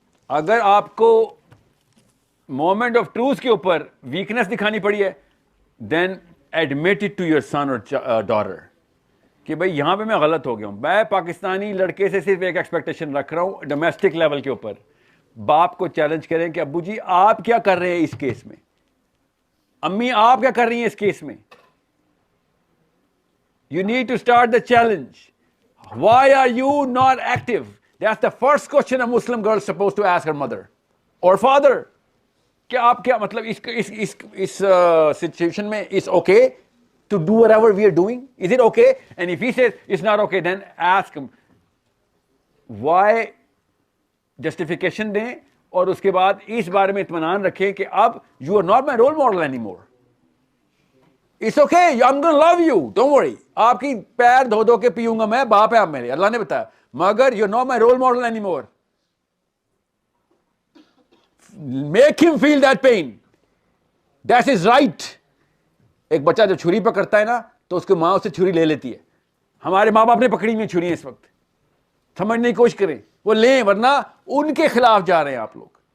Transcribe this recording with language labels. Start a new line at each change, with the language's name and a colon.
Urdu: اگر آپ کو مومنٹ آف ٹروتھ کے اوپر ویکنس دکھانی پڑی ہے,
English: then admit it to your son
Urdu: اور ڈاٹر کہ بھائی یہاں پہ میں غلط ہو گیا ہوں. میں پاکستانی لڑکے سے صرف ایک ایکسپیکٹیشن رکھ رہا ہوں ڈومیسٹک لیول کے اوپر. باپ کو چیلنج کریں کہ ابو جی آپ کیا کر رہے ہیں اس کیس میں, امی آپ کیا کر رہی ہیں اس کیس میں.
English: You need to start the challenge. Why are you not active? That's the first question a Muslim girl is supposed to ask her mother or father.
Urdu: کہ آپ کیا مطلب اس سچویشن میں
English: it's okay to do whatever we are doing? Is it okay? And if he says it's not okay, then ask him why, justification
Urdu: دیں, اور اس کے بعد اس بارے میں اطمینان رکھیں کہ اب
English: you are not my role model anymore. It's okay, I'm gonna love you, don't worry.
Urdu: آپ کی پیر دھو دھو کے پیوں گا میں, باپ ہے آپ میرے, اللہ نے بتایا, مگر
English: you're not my role model anymore. Make him feel that pain. That is right.
Urdu: ایک بچہ جو چھری پکڑتا ہے نا تو اس کی ماں اس سے چھری لے لیتی ہے. ہمارے ماں باپ نے پکڑی ہوئی چھری اس وقت, سمجھنے کی کوشش کریں, وہ لیں, ورنہ ان کے خلاف جا رہے ہیں آپ لوگ.